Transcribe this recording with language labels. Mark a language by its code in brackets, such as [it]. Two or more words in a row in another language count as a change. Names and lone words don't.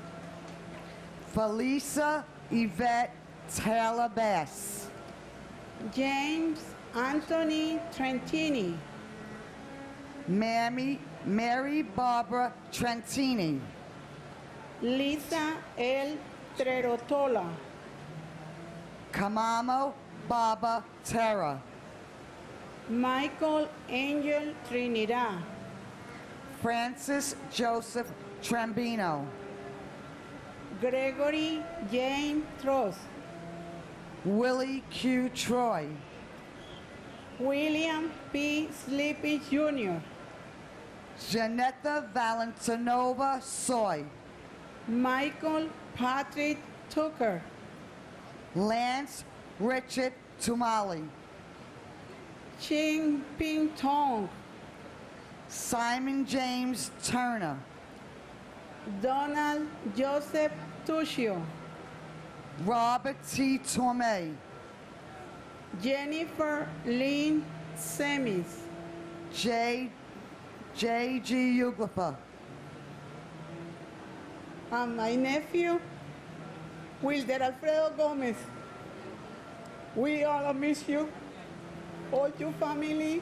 [en] Felisa Yvette Taylor Bass, James Anthony Trentini, Mary Barbara Trentini, Lisa L. Trerotola, Kamamo Baba Terra, Michael Angel Trinidad, Francis Joseph Trambino, Gregory James Trost, Willie Q. Troy, William P. Sleepy Jr., Janetta Valentinova Soy, Michael Patrick Tucker, Lance Richard Tumali, Ching Ping Tong, Simon James Turner, Donald Joseph Tuccio, Robert T. Torme, Jennifer Lynn Semis, J.G. Uglafa, and my nephew, Wilder Alfredo Gomez. We all miss you, all your family.